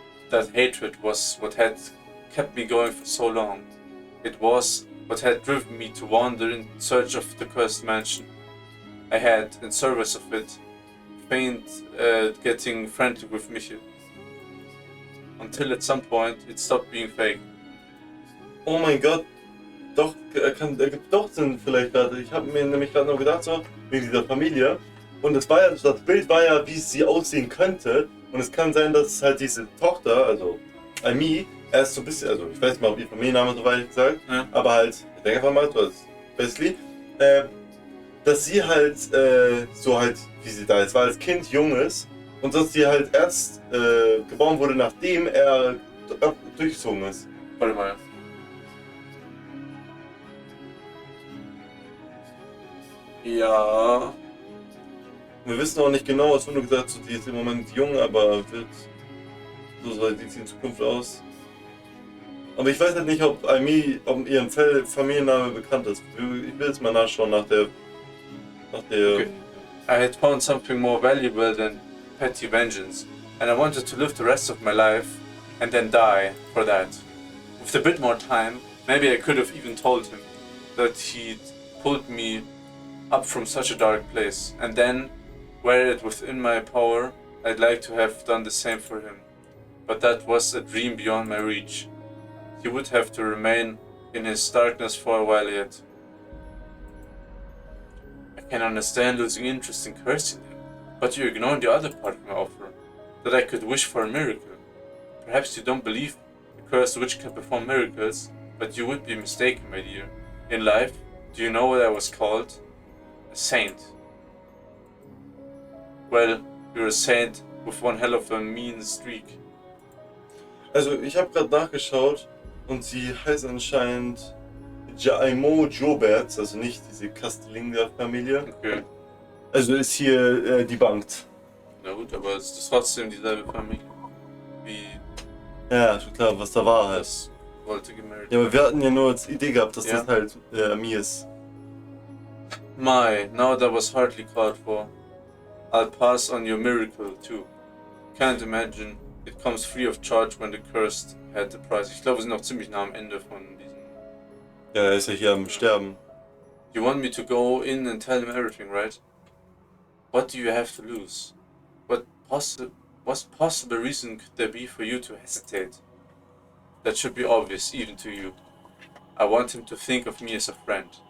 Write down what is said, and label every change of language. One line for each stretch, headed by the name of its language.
English: That hatred was what had kept me going for so long. It was what had driven me to wander in search of the cursed mansion. I had, in service of it, feigned getting frantic with Michel. Until at some point it stopped being fake.
German: Oh mein Gott. Doch, ergibt doch Sinn vielleicht gerade. Ich habe mir nämlich gerade noch gedacht, so, wegen dieser Familie. Und das Bild war ja, wie sie aussehen könnte. Und es kann sein, dass halt diese Tochter, also Amy, erst so ein bisschen, also ich weiß nicht mal, ob ihr Familienname so weit gesagt, Ja. aber halt, ich denke einfach mal, du als Wesley, dass sie halt so halt, wie sie da jetzt war, als Kind jung ist und dass sie halt erst geboren wurde, nachdem er durchgezogen ist. Warte mal. Ja. Wir wissen auch nicht genau, es wurde nur gesagt, so, die ist im Moment jung, aber wird, so sieht sie in Zukunft aus. Aber ich weiß halt nicht, ob ihrem Familienname bekannt ist. Ich will jetzt mal nachschauen nach der... Okay.
English: I had found something more valuable than petty vengeance, and I wanted to live the rest of my life and then die for that. With a bit more time, maybe I could have even told him that he'd pulled me up from such a dark place, and then, were it within my power, I'd like to have done the same for him. But that was a dream beyond my reach. He would have to remain in his darkness for a while yet. I can understand losing interest in cursing him, but you ignore the other part of my offer, that I could wish for a miracle. Perhaps you don't believe the cursed witch can perform miracles, but you would be mistaken, my dear. In life, do you know what I was called? A saint. Well, you're a saint with one hell of a mean streak.
German: Also ich habe gerade nachgeschaut und sie heißt anscheinend Jaimo Joberts, also nicht diese Castellinger-Familie. Okay. Also ist hier debunked. Na gut, aber es ist trotzdem dieselbe Familie. Wie Ja, schon klar, was da war halt. das wollte gemeldet. Ja, aber wir hatten ja nur als Idee gehabt, dass Ja. das halt Ami ist.
English: My, now that was hardly called for. I'll pass on your miracle too. Can't imagine it comes free of charge when the cursed had the price.
German: Ich glaube, wir sind auch ziemlich nah am Ende von diesem. Ja, er ist ja hier am Sterben.
English: You want me to go in and tell him everything, right? What do you have to lose? What possible reason could there be for you to hesitate? That should be obvious, even to you. I want him to think of me as a friend.